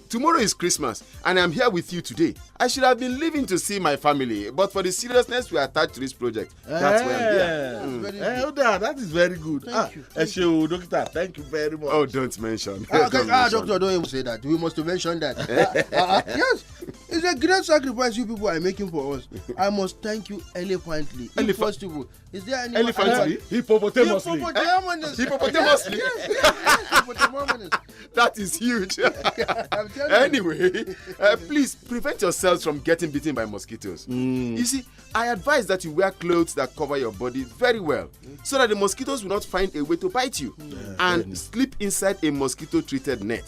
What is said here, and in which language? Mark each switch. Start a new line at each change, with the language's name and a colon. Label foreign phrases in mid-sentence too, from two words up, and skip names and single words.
English: Tomorrow is Christmas, and I'm here with you today. I should have been leaving to see my family, but for the seriousness we attach to this project, that's why I'm here. That is very good. Thank you. Doctor, thank you very much. Oh, don't mention. Doctor, don't even say that. We must mention that. Yes, it's a great sacrifice you people are making for us. I must thank you eloquently. If possible, is there any Elephantly? Hippopotamously? Hippopotamously? That is huge. Anyway, please prevent yourselves from getting bitten by mosquitoes. You see, I advise that you wear clothes that cover your body very well so that the mosquitoes will not find a way to bite you, and sleep inside a mosquito-treated net.